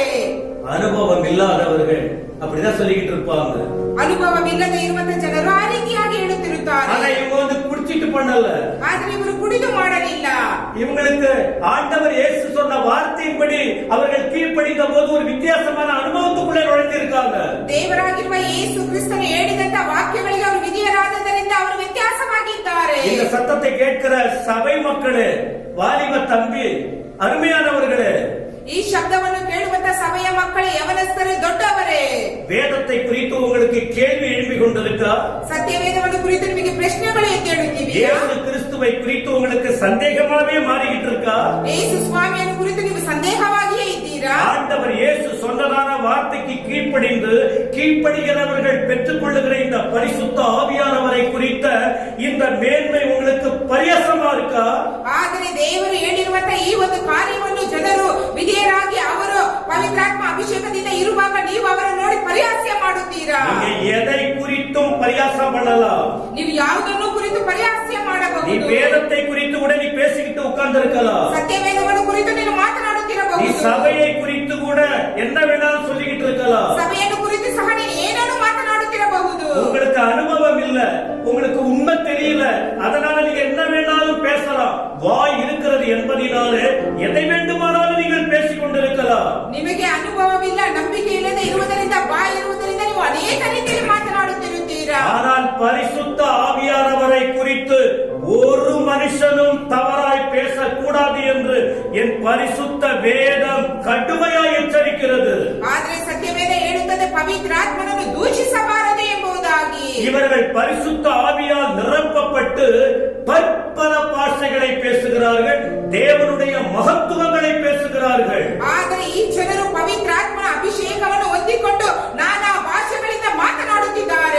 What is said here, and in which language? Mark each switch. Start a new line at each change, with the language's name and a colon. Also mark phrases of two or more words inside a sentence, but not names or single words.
Tamil: அனுபவம் இல்லாதவர்கள் அப்படிதான் சொல்லிக்கிட்டு இருப்பாங்க.
Kannada: ಅನುಭವವಿಲ್ಲದೆ ಇರುವಂತ ಜನರು ಆ ರೀತಿಯಾಗಿ ಹೇಳುತ್ತಿರುತ್ತಾರೆ.
Tamil: ஆனா இவங்க வந்து குடிச்சிட்டு பண்ணல.
Kannada: ಆದರೆ ಇವರು ಕುಡಿದು ಮಾಡಲಿಲ್ಲ.
Tamil: இவங்களுக்கு ஆண்டவர் இயேசு சொன்ன வார்த்தையின்படி அவர்கள் கீழ்ப்படிந்த போது ஒரு வித்தியாசமான அனுபவத்துக்குள்ளே நுழைந்திருக்காங்க.
Kannada: ದೇವರಾಗಿರುವ ಯೇಸು ಕ್ರಿಸ್ತನು ಹೇಳಿದಂತ ವಾಕ್ಯಗಳಿಗೆ ಅವರು ವಿಧೇಯರಾದದರಿಂದ ಅವರು ವ್ಯತ್ಯಾಸವಾಗಿದ್ದಾರೆ.
Tamil: இந்த சத்தத்தை கேட்கிற சபை மக்களே, வாலிப தம்பி, அருமையானவர்களே,
Kannada: ಈ ಶಬ್ದವನ್ನು ಕೇಳುವಂತ ಸಭೆಯ ಮಕ್ಕಳೇ, ಯವನಸ್ಥರು, ದೊಡ್ಡವರೇ,
Tamil: வேதத்தை குறித்து உங்களுக்கு கேள்வி எழுப்பிக் கொண்டிருக்கா?
Kannada: ಸತ್ಯವೇದವನ್ನು ಕುರಿತು ನಿಮಗೆ ಪ್ರಶ್ನೆಗಳು ಎದ್ದೇಳುತ್ತಿವೆಯಾ?
Tamil: இயேசு கிறிஸ்துவை குறித்து உங்களுக்கு சந்தேகமாவே மாறிக்கிட்டு இருக்கா?
Kannada: ಯೇಸು ಸ್ವಾಮಿಯನ್ನು ಕುರಿತು ನೀವು ಸಂದೇಹವಾಗಿಯೇ ಇದ್ದೀರಾ?
Tamil: ஆண்டவர் இயேசு சொன்னதான வார்த்தைக்கு கீழ்ப்படுகிறவர்கள் பெற்றுக் கொள்ளுகிற இந்த பரிசுத்த ஆவியானவரை குறித்த இந்த மேன்மை உங்களுக்கு பரியாசமா இருக்கா?
Kannada: ಆದರೆ ದೇವರು ಹೇಳಿರುವಂತ ಈ ಒಂದು ಕಾರ್ಯವನ್ನು ಜನರು ವಿಧೇಯರಾಗಿ ಅವರು ಪವಿತ್ರಾತ್ಮ ಅಭಿಷೇಕದಿಂದ ಇರುವಾಗ ನೀವು ಅವರನ್ನು ನೋಡಿ ಪರಿಹಾಸ್ಯ ಮಾಡುತ್ತೀರಾ?
Tamil: நீங்க எதை குறித்தும் பரியாசம் பண்ணலாம்.
Kannada: ನೀವು ಯಾವುದನ್ನು ಕುರಿತು ಪರಿಹಾಸ್ಯ
Tamil: நீ
Kannada: ಮಾಡಬಹುದು.
Tamil: வேதத்தை குறித்து கூட நீ பேசிக்கிட்டு உட்கார்ந்து இருக்கலாம்.
Kannada: ಸತ್ಯವೇದವನ್ನು ಕುರಿತು ನೀನು
Tamil: நீ
Kannada: ಮಾತನಾಡುತ್ತಿರಬಹುದು.
Tamil: சபையை குறித்து கூட என்ன வேணாலும் சொல்லிக்கிட்டு இருக்கலாம்.
Kannada: ಸಭೆಯನ್ನು ಕುರಿತು ಸಹ ನೀನು ಏನನ್ನು ಮಾತನಾಡುತ್ತಿರಬಹುದು.
Tamil: உங்களுக்கு அனுபவம் இல்ல, உங்களுக்கு உண்மை தெரியல, அதனால நீங்க என்ன வேணாலும் பேசலாம். வாய் இருக்கிறது என்பதினாலே எதை வேண்டுமானாலும் நீங்கள் பேசிக் கொண்டிருக்கலாம்.
Kannada: ನಿಮಗೆ ಅನುಭವವಿಲ್ಲ, ನಂಬಿಕೆ ಇಲ್ಲದೆ ಇರುವುದರಿಂದ ಬಾಯಿ ಇರುವುದರಿಂದ ನೀವು ಅನೇಕ ರೀತಿಯಲ್ಲಿ ಮಾತನಾಡುತ್ತಿರುತ್ತೀರಾ.
Tamil: ஆனால் பரிசுத்த ஆவியானவரை குறித்து ஒரு மனுஷனும் தவறாய் பேசக்கூடாது என்று என் பரிசுத்த வேதம் கடுமையாய் எச்சரிக்கிறது.
Kannada: ಆದರೆ ಸತ್ಯವೇದ ಹೇಳುತ್ತದೆ ಪವಿತ್ರಾತ್ಮನನ್ನು ದೂಷಿಸಬಾರದು ಎಂಬುದಾಗಿ.
Tamil: இவர்கள் பரிசுத்த ஆவியால் நிரப்பப்பட்டு பற்பல பாஷைகளை பேசுகிறார்கள், தேவனுடைய மகத்துவங்களை பேசுகிறார்கள்.
Kannada: ಆದರೆ ಈ ಜನರು ಪವಿತ್ರಾತ್ಮನ ಅಭಿಷೇಕವನ್ನು ಹೊಂದಿಕೊಂಡು ನಾನಾ ಭಾಷೆಗಳಿಂದ ಮಾತನಾಡುತ್ತಿದ್ದಾರೆ.